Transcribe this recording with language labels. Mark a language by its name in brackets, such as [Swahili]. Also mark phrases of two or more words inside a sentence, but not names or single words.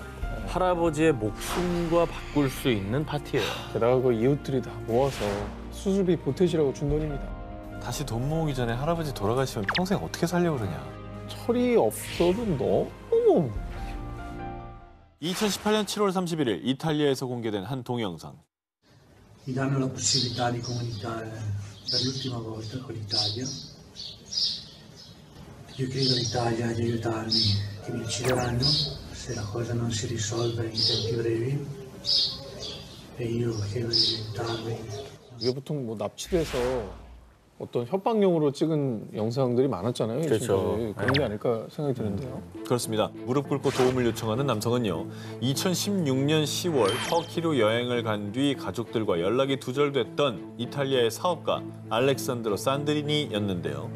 [Korean] 할아버지의 목숨과 바꿀 수 있는 파티예요. 게다가 그 이웃들이 다 모아서 수술비 보태시라고 준 돈입니다. 다시 돈 모으기 전에 할아버지 돌아가시면 평생 어떻게 살려고 그러냐. 철이 없어도 너무. 2018년 7월 31일 이탈리아에서 공개된 한 동영상. [Italian] Mi danno la possibilità di comunicare per l'ultima volta con l'Italia. Io chiedo all'Italia di aiutarmi, che mi uccideranno se la cosa non si risolve in tempi brevi. E io chiedo di aiutarmi. [Korean] 이게 보통 뭐 납치돼서 어떤 협박용으로 찍은 영상들이 많았잖아요. 그렇죠. 그런 게 아닐까 생각이 드는데요. 그렇습니다. 무릎 꿇고 도움을 요청하는 남성은요. 2016년 10월 터키로 여행을 간 뒤 가족들과 연락이 두절됐던 이탈리아의 사업가 알렉산드로 산드리니였는데요.